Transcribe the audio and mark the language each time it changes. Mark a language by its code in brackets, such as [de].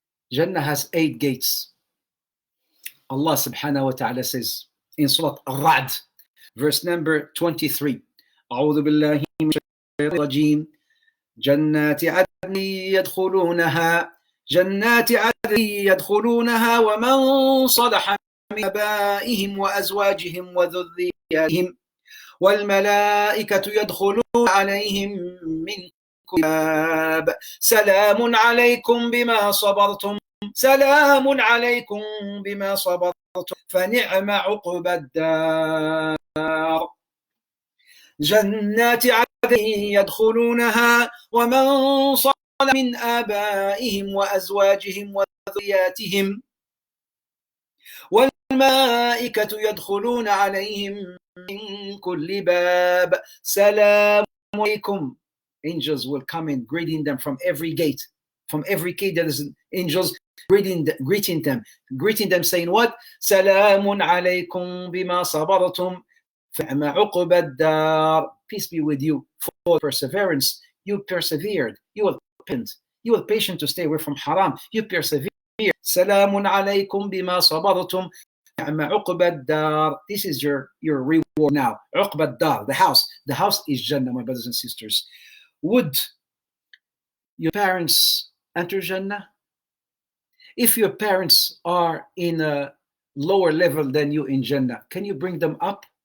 [en] Jannah has 8 gates. Allah subhanahu wa ta'ala says in Surah Al-Ra'd, verse number 23, [ar] أعوذ بالله من الشيطان الرجيم جنات عدن يدخلونها جنات عدن يدخلونها ومن صلح من آبائهم وأزواجهم وذرياتهم والملائكة يدخلون عليهم من كل باب سلام عليكم بما صبرتم سلام عليكم بما صبرتم فنعم عقبى الدار جنات عدن يدخلونها ومن صلح من آبائهم وأزواجهم وذرياتهم والملائكة يدخلون عليهم من كل باب سلام عليكم. [en] Angels will come in greeting them from every gate. From every gate there is angels greeting them saying what? [ar] سلام عليكم بما صبرتم فنعم عقبى الدار. [en] Peace be with you for perseverance. You persevered. You were patient to stay away from haram. You persevered. [ar] سلام عليكم بما صبرتم نعم عقبى الدار. [en] This is your reward now. عقبى الدار, the house is Jannah, my brothers and sisters. Would your parents enter Jannah? If your parents are in a lower level than you in Jannah, can you bring them up?